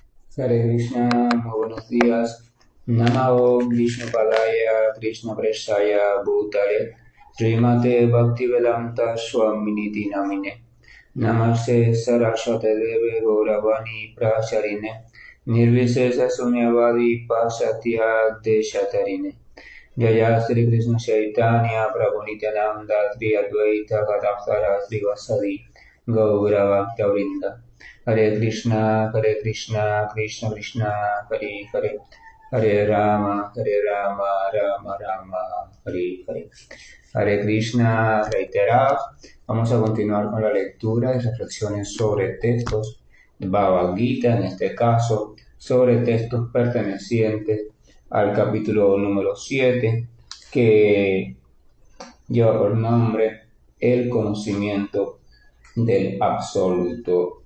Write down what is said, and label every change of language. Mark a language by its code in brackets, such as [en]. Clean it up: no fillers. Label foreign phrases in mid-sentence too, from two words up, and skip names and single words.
[es] Hare Krishna, muy buenos días. [sa] नमो विष्णु पादाय, कृष्ण प्रेष्ठाय, भूतले, श्रीमते भक्तिवेदान्त स्वामिनिति नामिने. नमस्ते सारस्वते देवे गौरवाणी प्रचारिणे, निर्विशेष शून्यवादि पाश्चात्य देशतारिणे. जय श्री कृष्ण चैतन्य प्रभु नित्यानन्द श्री अद्वैत गदाधर श्री वासादि गौरव गौरिन्द. हरे कृष्ण, कृष्ण कृष्ण, हरे हरे, हरे राम, राम राम, हरे हरे. [es] Hare Krishna, reiterado. Vamos a continuar con la lectura y reflexiones sobre textos de Bhagavad Gita, en este caso, sobre textos pertenecientes al capítulo número 7, que lleva por nombre El conocimiento del absoluto.